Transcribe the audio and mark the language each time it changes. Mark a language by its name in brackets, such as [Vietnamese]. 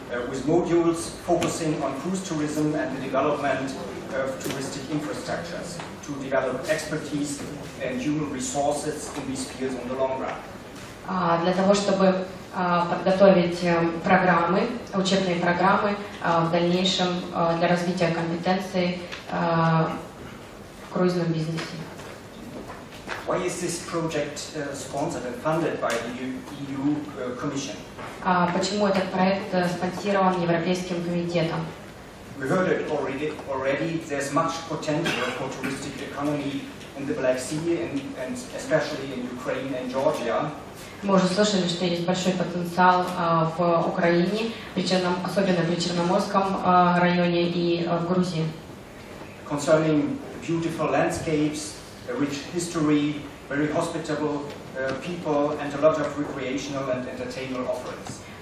[English] with modules focusing on cruise tourism and the development of touristic infrastructures to develop expertise and human resources in these fields in the long run. [Russian] Для того, чтобы подготовить учебные программы в дальнейшем для развития компетенций в круизном бизнесе. [English] Why is this project sponsored and funded by the EU Commission? [Russian] Почему этот проект спонсирован Европейским комитетом? [English] We heard it already. There's much potential for touristic economy in the Black Sea and especially in Ukraine and Georgia. [Russian] Мы уже слышали, что есть большой потенциал в Украине, особенно при Черноморском районе и в Грузии. [English] Concerning beautiful landscapes, a rich history, very hospitable people, and a lot of recreational and entertainment offerings.